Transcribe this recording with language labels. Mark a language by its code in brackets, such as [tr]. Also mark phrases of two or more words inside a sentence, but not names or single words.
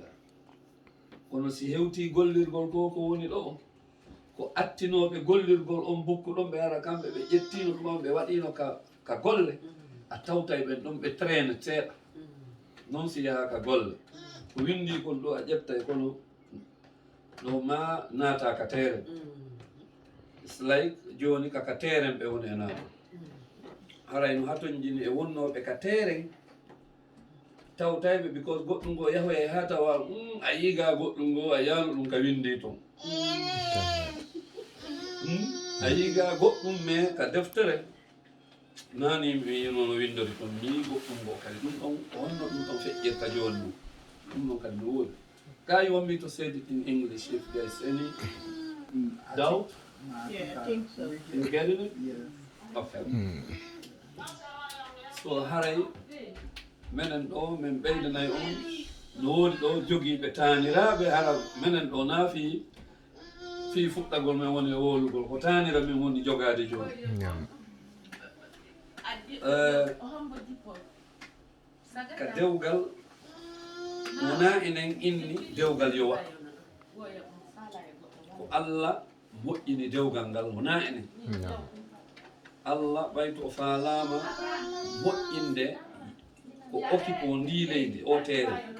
[ff] kono si hewti gollirgol ko ko woni ɗo ko attinoɓe gollirgol on bukku ɗon ɓe ara kamɓe ɓe ƴettino ɗuman ɓe waɗino ka golle a tawtay ɓen ɗon ɓe traine seeɗa noon si yaha ka golle ko windi kon ɗo a ƴettay kono ɗo ma naata ka teeren [en] it's like [ff] joni kaka teeren ɓe woni e naata haray no haton jini e wonnoɓe ka teeren tawtayɓe because goɗɗum ngo yahoya ha tawa a yiga goɗɗum ngo a yano ɗum ka windi toon a yiga goɗɗum mais ka deftere nani mi yinono windori toon mi goɗɗum ngo kadi ɗum ɗon ko honno ɗum ɗon feƴƴirta joni ɗum ɗon kadi no woodi [en] Guy, you want me to say it in English if there's any doubt? Yeah, I think so. You getting it? Yeah. Okay. [ff] So haray menen ɗo min ɓeydanay on no woodi ɗo jogiiɓe taaniraaɓe hara menen ɗo naafi fii fuɗɗagol men woni e wowlugol ko taanira min woni jogaade jooni ka dewgal wona enen inni dewgal yo waɗ ko Allah moƴƴini dewgal ngal wona enen Allah ɓayto o faalama moƴƴinde ko okki ko ndi leydi o teere